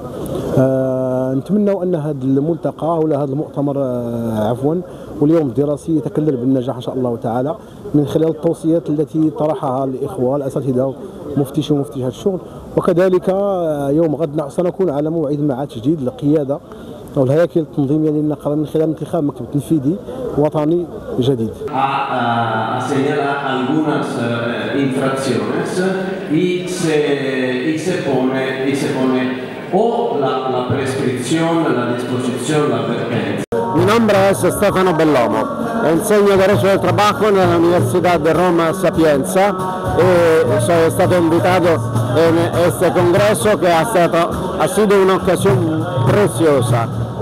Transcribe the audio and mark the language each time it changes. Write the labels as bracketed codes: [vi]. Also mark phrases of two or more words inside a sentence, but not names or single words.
[ar] نتمنى أن هذا الملتقى ولا هذا المؤتمر واليوم الدراسي يتكلل بالنجاح إن شاء الله تعالى من خلال التوصيات التي طرحها الإخوة الأساتذة مفتشي ومفتشات الشغل. وكذلك يوم غد سنكون على موعد مع تجديد القيادة أو الهياكل التنظيمية للنقابة من خلال انتخاب مكتب تنفيذي وطني جديد. [es] señala algunas infracciones y se pone o la prescripción, la disposición, la advertencia. Mi nombre es Stefano Bellomo, insegno Derecho del Trabajo en la Universidad de Roma Sapienza y soy stato invitado en este congreso que ha sido una ocasión preciosa.